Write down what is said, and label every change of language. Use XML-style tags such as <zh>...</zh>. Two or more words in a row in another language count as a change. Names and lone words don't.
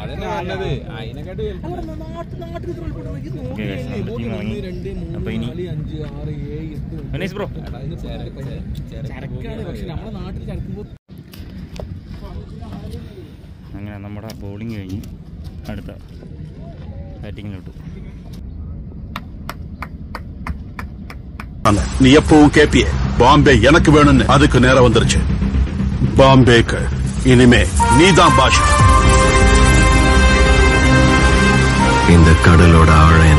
<ml>ചരക്കാണ്, പക്ഷെ നമ്മുടെ നാട്ടിൽ ചരക്കുമ്പോ. അങ്ങനെ നമ്മുടെ ബോളിംഗ് കഴിഞ്ഞ് അടുത്ത ബാറ്റിങ്ങിലോട്ട്.</ml> <ta>நீ எப்பவும் கேப்பிய பாம்பே எனக்கு வேணும்னு, அதுக்கு நேரம் வந்துருச்சு. பாம்பேக்கு இனிமே நீதான் பாஷா. இந்த கடலோட ஆழம் என்ன?</ta>